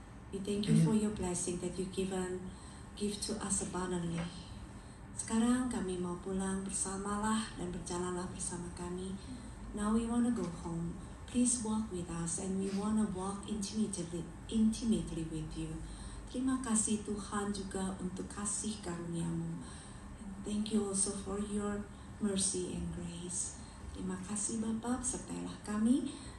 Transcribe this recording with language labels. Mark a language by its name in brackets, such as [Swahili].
[English] We thank you for your blessing that you give to us abundantly. [Indonesian] Sekarang kami mau pulang, bersamalah dan berjalanlah bersama kami. [English] Now we want to go home. Please walk with us and we want to walk intimately with you. [Indonesian] Terima kasih Tuhan juga untuk kasih karunia-Mu. [English] And thank you also for your mercy and grace. [Indonesian] Terima kasih Bapa, sertailah kami.